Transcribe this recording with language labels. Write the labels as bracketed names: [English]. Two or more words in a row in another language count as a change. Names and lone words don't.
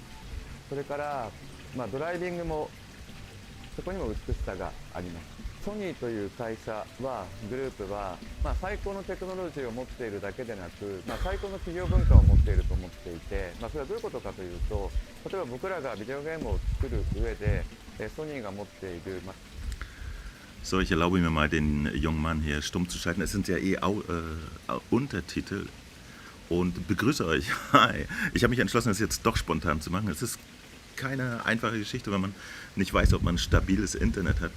[Japanese] それから、ドライビングもそこにも美しさがあります。ソニーという会社はグループは、最高のテクノロジーを持っているだけでなく、最高の企業文化を持っていると思っていて、それはどういうことかというと、例えば僕らがビデオゲームを作る上でソニーが持っている、 [German] So, ich erlaube mir mal, den jungen Mann hier stumm zu schalten. Es sind ja Untertitel. Und begrüße euch. Hi. Ich habe mich entschlossen, das jetzt doch spontan zu machen. Es ist keine einfache Geschichte, wenn man nicht weiß, ob man stabiles Internet hat.